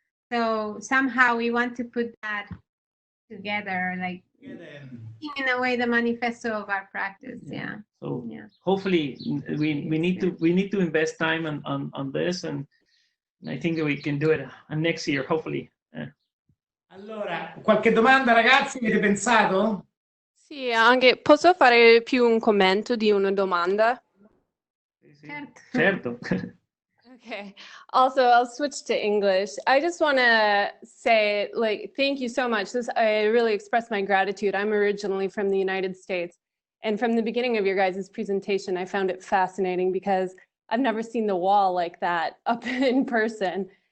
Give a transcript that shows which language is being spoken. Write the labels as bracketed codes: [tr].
[en] So somehow we want to put that together, like in a way the manifesto of our practice. Yeah. So hopefully we need to invest time on this, and I think that we can do it next year, hopefully. [it] Allora, qualche domanda, ragazzi? Avete pensato? Sì, anche posso fare più un commento di una domanda? Certo. Okay. [en] Also, I'll switch to English. I just want to say, thank you so much. I really express my gratitude. I'm originally from the United States. And from the beginning of your guys' presentation, I found it fascinating because I've never seen the wall like that up in person.